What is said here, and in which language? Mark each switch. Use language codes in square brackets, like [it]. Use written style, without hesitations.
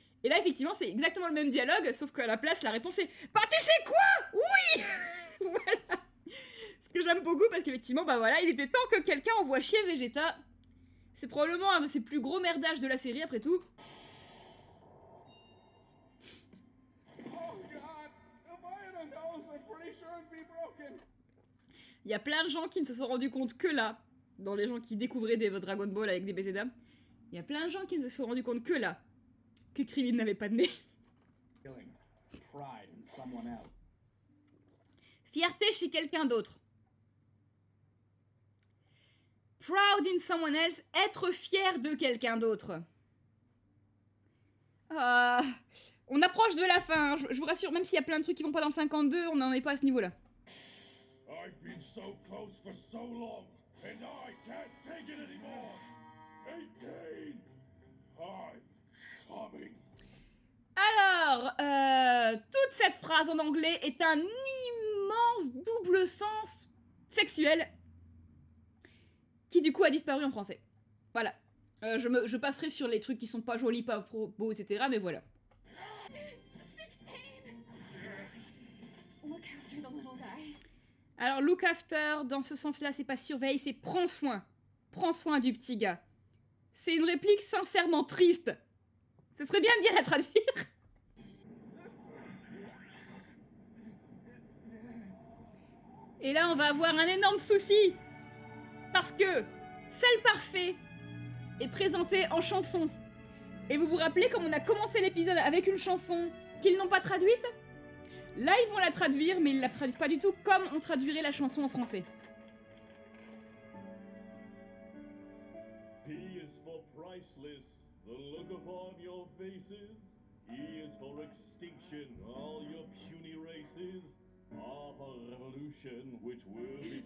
[fr] Et là, effectivement, c'est exactement le même dialogue, sauf qu'à la place, la réponse est « Bah, tu sais quoi? Oui !» Voilà. Ce que j'aime beaucoup, parce qu'effectivement, bah voilà, il était temps que quelqu'un envoie chier Vegeta. C'est probablement un de ses plus gros merdages de la série, après tout. [en] Oh, God. If I had a nose, I'm pretty sure it'd be broken. [fr] Il y a plein de gens qui ne se sont rendus compte que là, dans les gens qui découvraient des Dragon Ball avec des BZA, il y a plein de gens qui ne se sont rendus compte que là, que Krillin n'avait pas de nez. [en] Feeling pride in someone else. [fr] Fierté chez quelqu'un d'autre. [en] Proud in someone else, [fr] être fier de quelqu'un d'autre. On approche de la fin, hein. Je vous rassure, même s'il y a plein de trucs qui vont pas dans le 52, on n'en est pas à ce niveau-là. [en] I've been so close for so long, and I can't take it anymore. 18. I'm coming. [fr] Alors, toute cette phrase en anglais est un immense double sens sexuel qui du coup a disparu en français. Voilà. Je passerai sur les trucs qui sont pas jolis, pas beaux, etc. Mais voilà. 16! [en] Look after the little guy. [fr] Alors, look after, dans ce sens-là, c'est pas surveille, c'est prends soin. Prends soin du petit gars. C'est une réplique sincèrement triste. Ce serait bien de bien la traduire. Et là, on va avoir un énorme souci. Parce que Cell Parfait est présenté en chanson. Et vous vous rappelez comme on a commencé l'épisode avec une chanson qu'ils n'ont pas traduite? Là, ils vont la traduire, mais ils la traduisent pas du tout comme on traduirait la chanson en français. [en] P is for priceless, the look upon your faces. E is for extinction, all your puny races. R for revolution, which will be